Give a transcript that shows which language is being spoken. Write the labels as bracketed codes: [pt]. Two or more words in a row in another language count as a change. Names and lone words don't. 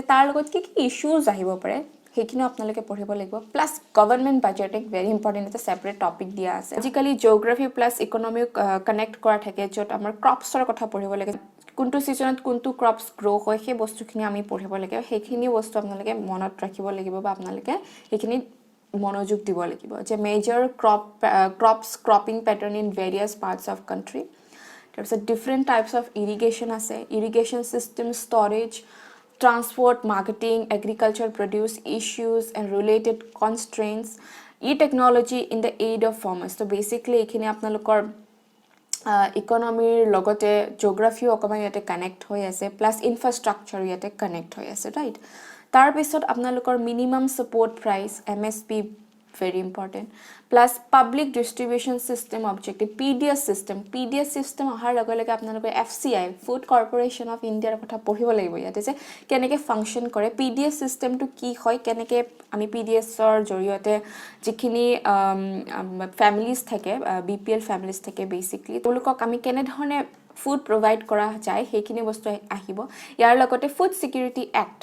[as] তাৰ লগত কি ইস্যুজ আহিব পাৰে সেইখিনি আপোনালোকে পঢ়িব লাগিব [en] plus government budgeting very important [as] এটা [en] separate topic [as] দিয়া আছে আজিকালি [en] geography plus economy connect [as] কৰা থাকে যত আমাৰ ক্ৰপছৰ কথা পঢ়িব লাগে কোনটো সিজনত কোনটো [en] crops grow [as] হয় সেই বস্তুখিনি আমি পঢ়িব লাগে সেইখিনি বস্তু আপোনালোকে মনত ৰাখিব লাগিব বা আপোনালোকে সেইখিনি মনোযোগ দিব লাগিব যে মেজৰ [en] cropping pattern in various parts of country তাৰপিছত different types of irrigation আছে irrigation system storage transport marketing agriculture produce issues and related constraints e-technology in the aid of farmers so basically [as] এখানে আপনালোকৰ ইকনমিৰ লগতে জিঅ'গ্ৰাফিও অকণমান ইয়াতে কানেক্ট হৈ আছে [en] plus infrastructure [as] ইয়াতে কানেক্ট হৈ আছে ৰাইট তাৰপিছত আপোনালোকৰ [en] minimum support price MSP very important plus public distribution system objective PDS system [as] অহাৰ লগে লগে আপোনালোকৰ FCI Food Corporation of India ৰ কথা পঢ়িব লাগিব ইয়াতে যে কেনেকৈ ফাংচন কৰে PDS চিষ্টেমটো কি হয় কেনেকৈ আমি PDS ৰ জৰিয়তে যিখিনি ফ্যামিলিজ থাকে BPL ফ্যামিলিজ থাকে বেসিক্যালি তেওঁলোকক আমি কেনেধৰণে [en] food provide [as] কৰা যায় সেইখিনি বস্তু আহিব ইয়াৰ লগতে ফুড সিকিউৰিটি এক্ট